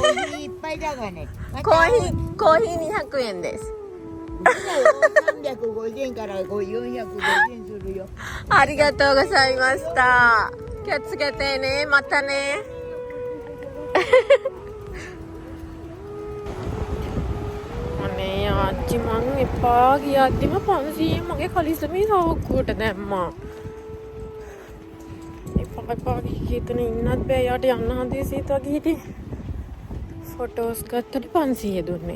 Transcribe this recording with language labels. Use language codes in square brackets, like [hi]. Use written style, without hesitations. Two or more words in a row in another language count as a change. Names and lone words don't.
[ja] コーヒー一杯だがね。コーヒー200円です。うちだよ。350円から450円するよ。ありがとうございました。気をつけてね。またね。 [si] අනේ ආච්චි මං එපා ගියද්දිම 500 මගේ කලිසමේ සාක්කුවට දැම්මා. එපා කීතන ඉන්නත් බෑ යාට යන්න හදිසියෙත් වගේ හිටියේ. ෆොටෝස් ගත්තට 500 දුන්නේ.